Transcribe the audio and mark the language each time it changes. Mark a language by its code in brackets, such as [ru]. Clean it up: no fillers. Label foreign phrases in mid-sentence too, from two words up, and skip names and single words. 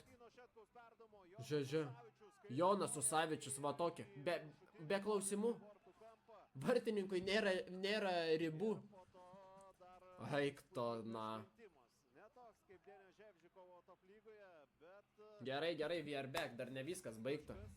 [lt] Žiūrė. Jonas Usavičius, va tokia. Be klausimų. Vartininkui nėra ribų. Eik to, na. Gerai, [en] we are back, [lt] dar ne viskas baigta.